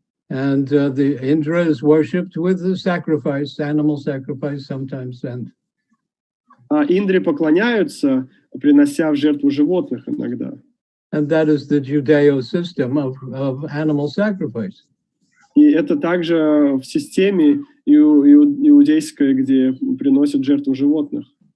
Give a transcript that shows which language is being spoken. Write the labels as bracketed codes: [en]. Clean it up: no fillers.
[en] And the Indra is worshipped with the sacrifice, animal sacrifice sometimes. [ru] А Индре поклоняются, принося в жертву животных иногда. [en] And that is the Judeo system of animal sacrifice. [ru] И это также в системе иудейской, где приносят жертву животных.